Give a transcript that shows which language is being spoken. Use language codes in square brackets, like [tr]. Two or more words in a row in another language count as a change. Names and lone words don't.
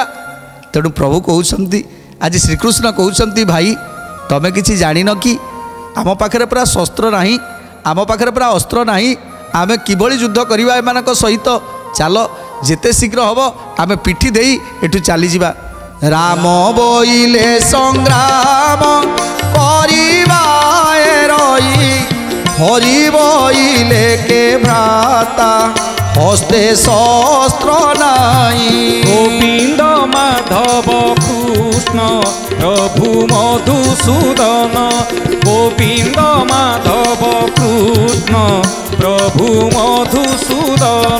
[or] ତେଣୁ ପ୍ରଭୁ କହୁଛନ୍ତି ଆଜି ଶ୍ରୀକୃଷ୍ଣ କହୁଛନ୍ତି ଭାଇ ତମେ କିଛି ଜାଣିନ କି ଆମ ପାଖରେ ପୁରା ଶସ୍ତ୍ର ନାହିଁ ଆମ ପାଖରେ ପୁରା ଅସ୍ତ୍ର ନାହିଁ ଆମେ କିଭଳି ଯୁଦ୍ଧ କରିବା ଏମାନଙ୍କ ସହିତ ଚାଲ ଯେତେ ଶୀଘ୍ର ହେବ ଆମେ ପିଠି ଦେଇ ଏଠୁ ଚାଲିଯିବା। ରାମ ବୋଇଲେ ସଂଗ୍ରାମ କରିବା ରହି ହରି ବଇଲେ କେ ଭ୍ରାତା ହସ୍ତେ ଶସ୍ତ୍ର ନାହିଁ। গোবিন্দ মাধব কৃষ্ণ প্রভু মধুসূদন, গোবিন্দ মাধব কৃষ্ণ প্রভু মধুসূদন।